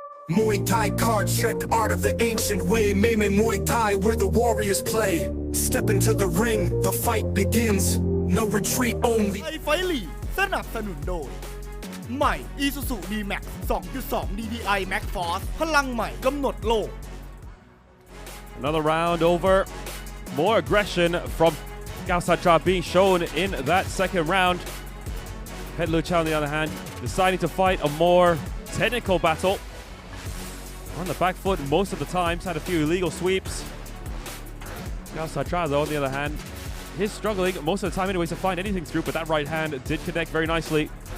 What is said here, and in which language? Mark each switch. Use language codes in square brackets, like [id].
[en] Muay Thai Kard Chuek, art of the ancient way. Maiming Muay Thai where the warriors play. Step into the ring, the fight begins. No retreat only. [th] ไทยไฟท์ลีกสนับสนุนโดยใหม่ ISUZU D-Max 2.2 DDI Max Force พลังใหม่กำหนดโลก [en] Another round over. More aggression from Kaosatra being shown in that second round. Petchluecha, on the other hand, deciding to fight a more technical battle. On the back foot most of the times, had a few illegal sweeps. Kaosatra, though, on the other hand, is struggling most of the time anyways to find anything through, but that right hand did connect very nicely.